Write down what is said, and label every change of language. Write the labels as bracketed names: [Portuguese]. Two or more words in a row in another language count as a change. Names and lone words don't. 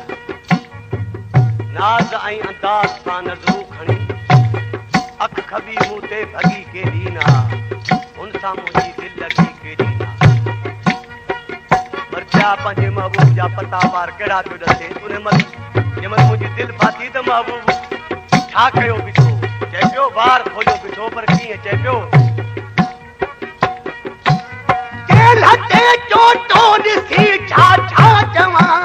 [Sindhi] नाज़ ऐं अंदाज़ सां नज़रूं खणी अख खबी मूं ते भगी के दीना हुन सां मुंहिंजी दिलि लॻी के दीना पर पिया पंहिंजे महबूब जा पता वार कहिड़ा पियो ॾसे उन महिल जंहिंमहिल मुंहिंजी दिलि फाथी त महबूब छा कयो बीठो चए पियो वार खोलियो बीठो पर कीअं चए पियो छा छा चवां